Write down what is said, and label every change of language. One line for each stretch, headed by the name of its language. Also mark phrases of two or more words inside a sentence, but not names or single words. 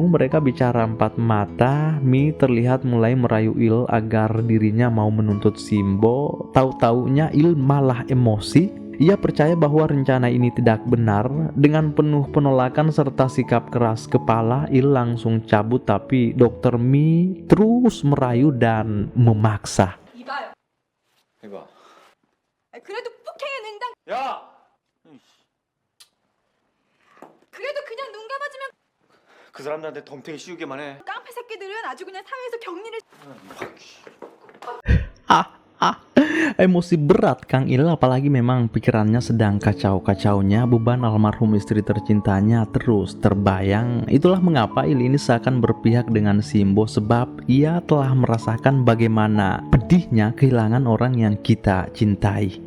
Indonesian: Mereka bicara empat mata. Mi terlihat mulai merayu Il agar dirinya mau menuntut Simbo. Tahu-taunya Il malah emosi. Ia percaya bahwa rencana ini tidak benar. Dengan penuh penolakan serta sikap keras kepala, Il langsung cabut, tapi Dokter Mi terus merayu dan memaksa.
Korean: 이봐요. 해봐. 그래도 폭행에 능당. 야! 그래도 그냥 눈 감아주면 그 사람들한테 덤탱이 씌우기만 해. 깡패 새끼들은 아주 그냥 사회에서 격리를.
Indonesian: Emosi berat Kang Il, apalagi memang pikirannya sedang kacau-kacaunya. Beban almarhum istri tercintanya terus terbayang. Itulah mengapa Il ini seakan berpihak dengan Simbo, sebab ia telah merasakan bagaimana pedihnya kehilangan orang yang kita cintai.